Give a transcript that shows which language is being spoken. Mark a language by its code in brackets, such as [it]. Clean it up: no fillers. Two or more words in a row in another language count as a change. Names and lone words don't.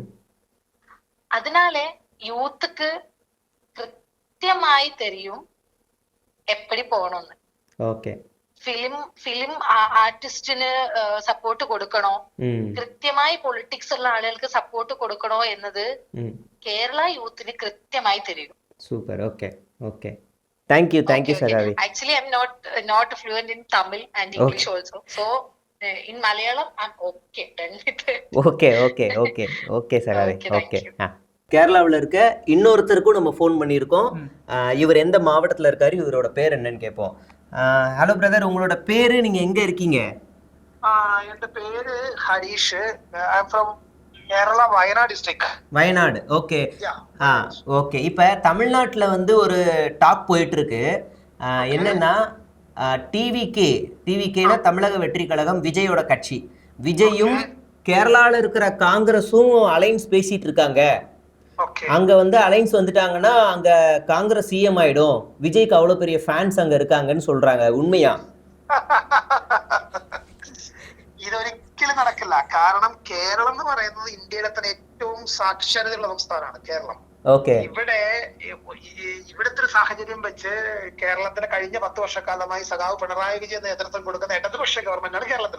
[ml] അതിനാലെ യൂത്തുക്ക് കൃത്യമായി [ta] தெரியும் எப்படி [ml] പോകണമെന്ന്. [ta] ஓகே. [ml] ഫിലിം ആർട്ടിസ്റ്റിന് സപ്പോർട്ട് കൊടുക്കണോ, [ta] ம். [ml] കൃത്യമായി പൊളിറ്റിക്സ് ഉള്ള ആളുകൾക്ക് സപ്പോർട്ട് കൊടുക്കണോ എന്നത് [ta] ம். [ml] കേരള യൂത്തിന് കൃത്യമായി തരും. [ta] சூப்பர். ஓகே. ஓகே. [en] Thank you சகாவி. Actually, I'm not fluent in Tamil and English also. So in Malayalam, I'm okay. Done with it. [ta] ஓகே சகாவி. [en] Okay, thank [ta] ஓகே. [en] you. [ta] கேரளாவில் இருக்க இன்னொருத்தருக்கும் நம்ம ஃபோன் பண்ணியிருக்கோம். இவர் எந்த மாவட்டத்தில் இருக்காரு, இவரோட பேர் என்னன்னு கேட்போம். ஹலோ பிரதர், உங்களோட பேரு, நீங்க எங்க இருக்கீங்க? [ml] എന്റെ പേര് ഹരീഷ്. [en] I am from Kerala Wayanad district. [ta] வயநாடு. ஓகே. ஓகே, இப்போ தமிழ்நாட்டில் வந்து ஒரு டாக் போயிட்டு இருக்கு. என்னன்னா டிவிகேனா தமிழக வெற்றி கழகம், விஜயோட கட்சி. விஜயும் கேரளாவில் இருக்கிற காங்கிரஸும் அலைன்ஸ் பேசிட்டு இருக்காங்க. அங்க வந்து அலைன்ஸ் வந்துட்டாங்கன்னா அங்க காங்கிரஸ் சிஎம் ஆயிடும், விஜய்க்கு அவ்வளவு பெரிய ஃபேன்ஸ் அங்க இருக்காங்கன்னு சொல்றாங்க. உண்மையா? [ml] ഇതൊരിക്കലും നടക്കില്ല. കാരണം കേരളം എന്ന് പറയുന്നത് ഇന്ത്യയിലെ തന്നെ ഏറ്റവും സാക്ഷരതയുള്ള സംസ്ഥാനമാണ് കേരളം. ഓക്കെ. ഇവിടുത്തെ ഒരു സാഹചര്യം വെച്ച് കേരളത്തിന് കഴിഞ്ഞ 10 വർഷക്കാലമായി സഖാവ് പിണറായി വിജയൻ നേതൃത്വം കൊടുക്കുന്ന ഇടതുപക്ഷ ഗവൺമെന്റാണ് കേരളത്തിൽ.